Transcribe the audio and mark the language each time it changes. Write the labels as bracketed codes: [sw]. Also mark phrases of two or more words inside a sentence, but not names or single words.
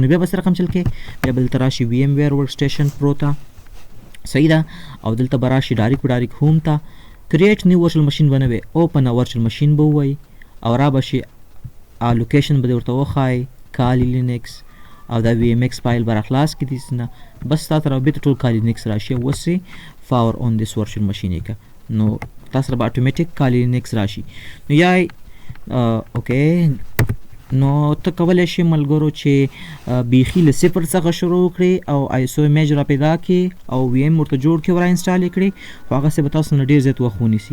[ps] نو بیا به څه رقم چل کړئ، بیا به دلته راشي VMware Workstation Pro ته، صحیح ده، او دلته به راشي [en] direct home [ps] ته، [en] create new virtual machine [ps] به نه وي، [en] open a virtual machine [ps] به ووایي او را به شي لوکیشن به دې ورته وښایي کالی لینکس او دا VMX فایل به راخلاص کړي دې نه، بس تا ته بېرته ټول کالی لینکس راشي او اوس یې [en] power on this virtual machine [ps] یې کړه. نو تا سره به اتومیټیک کالی لینکس راشي. نو یا اوکې، نو ته کولی شي ملګرو چې بیخي له صفر څخه شروع کړې او [en] ISO image [ps] را پیدا کړي او VM ورته جوړ کړي او را انسټال یې کړي، خو هغسې به تاسو نه ډېر زیات وخت ونیسي.